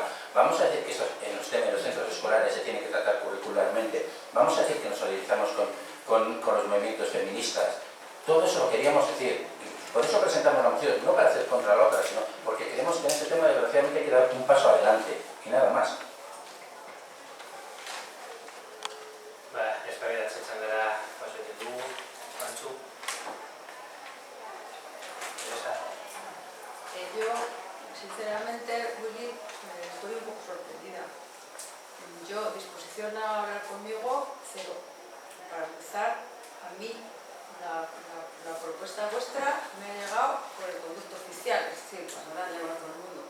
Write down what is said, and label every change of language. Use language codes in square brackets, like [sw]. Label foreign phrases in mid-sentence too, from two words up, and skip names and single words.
[es] Vamos a decir que esto en los temas de los centros escolares se tiene que tratar curricularmente. Vamos a decir que nos solidarizamos con los movimientos feministas. Todo eso lo queríamos decir. Por eso presentamos la moción, no para hacer contra la otra, sino porque queremos que en este tema desgraciadamente hay que dar un paso adelante, y nada más. [eu] Eztabaidatzen txandara paso egiten dugu, Antxu. [es] Yo, sinceramente, Willy, estoy un poco sorprendida. Yo, disposición a hablar conmigo, cero. Para empezar, a mí la propuesta vuestra me ha llegado por el conducto oficial, es decir, cuando la han llevado a todo el mundo.